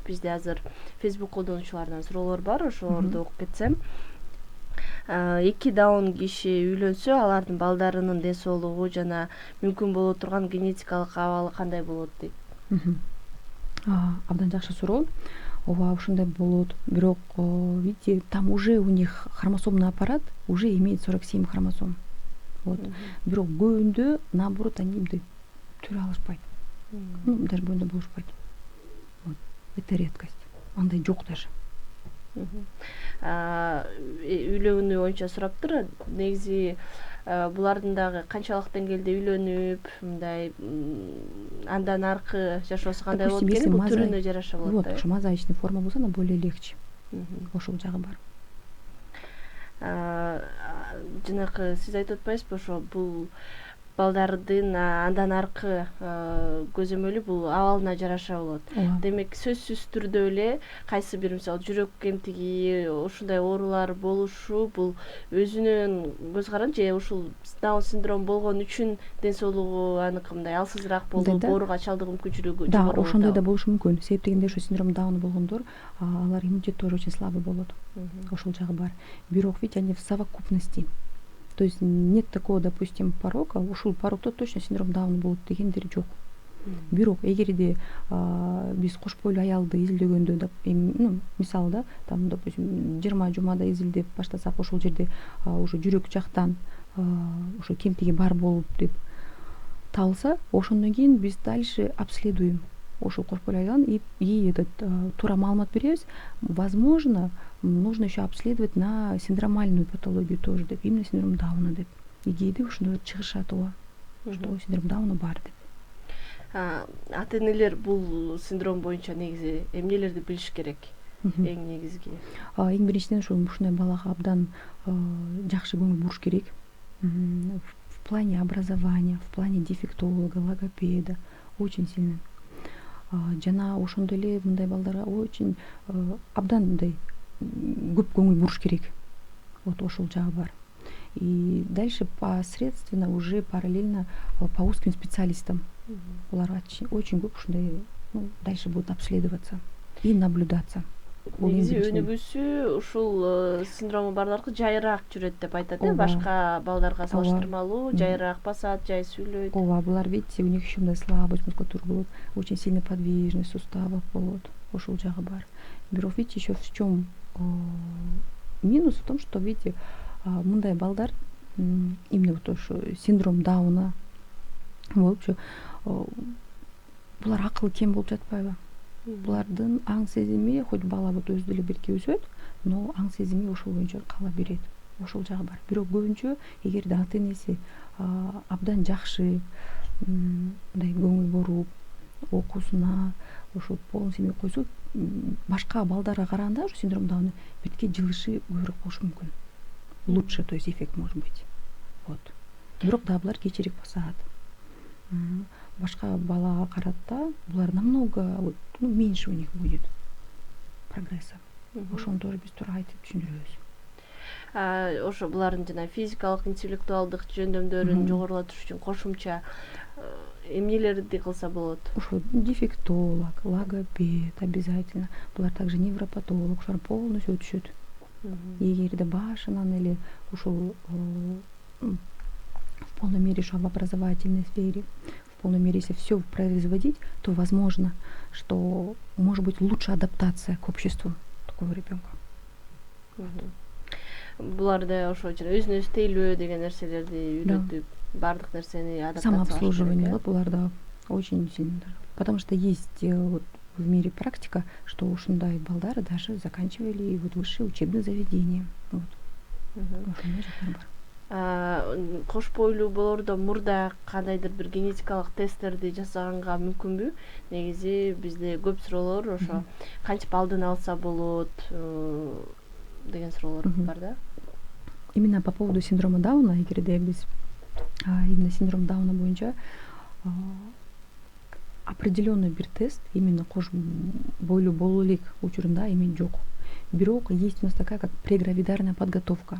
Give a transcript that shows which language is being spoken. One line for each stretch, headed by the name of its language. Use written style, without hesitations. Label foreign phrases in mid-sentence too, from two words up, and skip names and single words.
Kyrgyz: Бизде азыр Facebook колдонуучулардан суроолор бар, ошолорду окуп кетсем. 2 даун киши үйлөнсө, алардын балдарынын ден соолугу жана мүмкүн боло турган генетикалык абалы кандай болот дейт. Абдан жакшы суроо. Ооба, ошондой болот. Бирок,
Russian: видите, там уже у них хромосомный аппарат уже имеет 47 хромосом. Вот.
Kyrgyz: Бирок көбүндө
Russian: наоборот они
Kyrgyz: эмне төрө алышпайт. Даже боюнда болушпайт.
Russian: Вот. Это редкость.
Kyrgyz: Андай жок даже. Үйлөнүү боюнча сураптыр. Негизи булардын дагы канчалык деңгээлде үйлөнүп, мындай андан аркы жашоосу кандай болот экени бул түрүнө жараша болот. Вот, ошо мозаичный форма болсо,
Russian: она более легче.
Kyrgyz: Ошол жагы бар. Жанакы сиз айтып атпайсызбы, ошо бул балдардын андан аркы көзөмөлү бул абалына жараша болот. Демек, сөзсүз түрдө эле кайсы бир мисалы жүрөк кемтиги, ушундай оорулар болушу бул өзүнүн көз каранды же ушул Даун синдром болгон үчүн ден соолугу аныкы мындай алсызыраак болуп, ооруга чалдыгуу мүмкүнчүлүгү жогору болот. Да, ошондой да болушу мүмкүн. Себеп дегенде ошо синдром Дауна болгондор, алар иммунитет
Russian: тоже очень слабый
Kyrgyz: болот. Ошол жагы бар.
Russian: Бирок видите, они в совокупности. То есть нет такого, допустим, порока,
Kyrgyz: ушул порокто точно
Russian: синдром Дауна
Kyrgyz: болот дегендер жок. Бирок эгерде биз кош бойлуу аялды изилдөгөндө, мисалы да,
Russian: там, допустим,
Kyrgyz: 20 жумада изилдеп баштасак, ошол жерде уже жүрөк жактан ошо кемтиги бар болуп деп табылса, ошондон кийин биз
Russian: дальше обследуем
Kyrgyz: ошол кош бойлуу аялды
Russian: и этот
Kyrgyz: туура маалымат беребиз.
Russian: Возможно, нужно еще обследовать на синдромальную патологию тоже деп, именно синдром Дауна деп.
Kyrgyz: И кээде ошондой чыгышат, ооба,
Russian: что синдром Дауна
Kyrgyz: бар деп. Ата-энелер бул синдром боюнча негизи эмнелерди билиш керек? Эң негизги. Эң биринчиден ушундай балага абдан жакшы көңүл буруш керек.
Russian: В плане образования, в плане дефектолога, логопеда очень сильно.
Kyrgyz: Жана ошондой эле мындай балдарга очень абдан мындай көп көңүл буруш керек. Вот ошол жагы бар.
Russian: И дальше посредственно уже параллельно по узким специалистам.
Kyrgyz: Булар очень көп ушундай
Russian: дальше будут обследоваться и наблюдаться.
Kyrgyz: Негизи өнүгүүсү ушул синдрому барларга жайыраак жүрөт деп айтат, башка балдарга салыштырмалуу жайыраак басат, жай сүйлөйт. Ооба, булар
Russian: видите, у них ещё
Kyrgyz: мындай
Russian: слабость мускулатуры
Kyrgyz: болот,
Russian: очень сильная подвижность суставов
Kyrgyz: болот, ошол жагы бар.
Russian: Бирок видите, ещё в чём минус в том, что видите,
Kyrgyz: мындай балдар
Russian: именно вот
Kyrgyz: ошо
Russian: синдром Дауна
Kyrgyz: болупчу, булар акылы кем болуп жатпайбы? Булардын аң сезими, хоть бала вот өзү деле бирке өсөт, но аң сезими ошол боюнча кала берет. Ошол жагы бар. Бирок көбүнчө эгерде ата-энеси абдан жакшы мындай көңүл буруп, окуусуна ошо
Russian: полный семья
Kyrgyz: койсо башка балдарга караганда ушу
Russian: синдром Дауна
Kyrgyz: бетке жылышы көбүрөөк болушу мүмкүн.
Russian: Лучше, то есть эффект может быть. Вот.
Kyrgyz: Бирок да булар кечирээк басат. Башка балага карата булар
Russian: намного вот, меньше у них будет прогресса.
Kyrgyz: Ошону тоже биз туура айтып түшүндүрөбүз. Ошо булардын жана физикалык, интеллектуалдык жөндөмдөрүн жогорулатыш үчүн кошумча эмнелерди кылса болот? Ошо дефектолог, логопед обязательно. Булар также невропатолог, ошолар полностью өтүшөт. Эгерде башынан эле ушул
Russian: в полной мере в образовательной сфере, в полной мере если все производить, то возможно, что может быть лучше адаптация к обществу такого ребенка.
Kyrgyz: Буларда ошо өзүнө өз тейлөө деген нерселерди үйрөтүп, бардык нерсени адаптациялаш
Russian: самообслуживание буларда очень сильно. Потому что есть вот в мире практика, что
Kyrgyz: ушундай балдары
Russian: даже заканчивали вот высшие учебные заведения. Вот.
Kyrgyz: Кош бойлуу болордо мурда кандайдыр бир генетикалык тесттерди жасаганга мүмкүнбү? Негизи бизде көп суроолор ошо кантип алдын алса болот деген суроолор бар да.
Russian: Именно по поводу синдрома Дауна,
Kyrgyz: эгерде биз именно
Russian: синдром Дауна
Kyrgyz: боюнча определенный бир тест именно кош бойлуу болуу элек учурунда эми жок.
Russian: Бирок есть у нас такая как прегравидарная подготовка.